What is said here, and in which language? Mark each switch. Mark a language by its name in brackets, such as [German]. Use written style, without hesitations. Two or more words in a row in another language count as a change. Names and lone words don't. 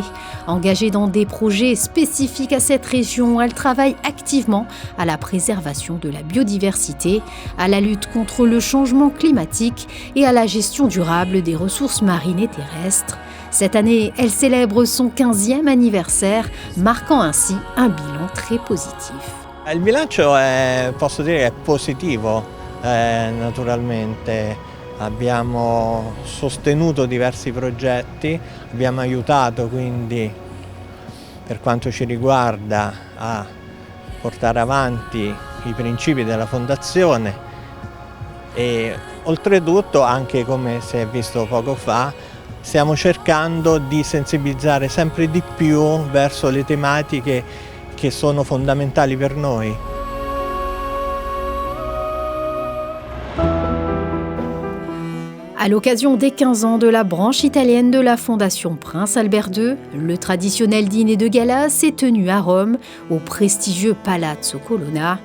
[French] Engagée dans des projets spécifiques à cette région, elle travaille activement à la préservation de la biodiversité, à la lutte contre le changement climatique et à la gestion durable des ressources marines et terrestres. Cette année, elle célèbre son 15e anniversaire, marquant ainsi un bilan très positif. [Italian] Il bilancio posso dire, è positivo, naturalmente. Abbiamo sostenuto diversi progetti, abbiamo aiutato quindi, per quanto ci riguarda, a portare avanti i principi della fondazione e oltretutto, anche come si è visto poco fa, stiamo cercando di sensibilizzare sempre di più verso le tematiche che sono fondamentali per noi. [French] À l'occasion des 15 ans de la branche italienne de la Fondation Prince Albert II, le traditionnel dîner de gala s'est tenu à Rome, au prestigieux Palazzo Colonna.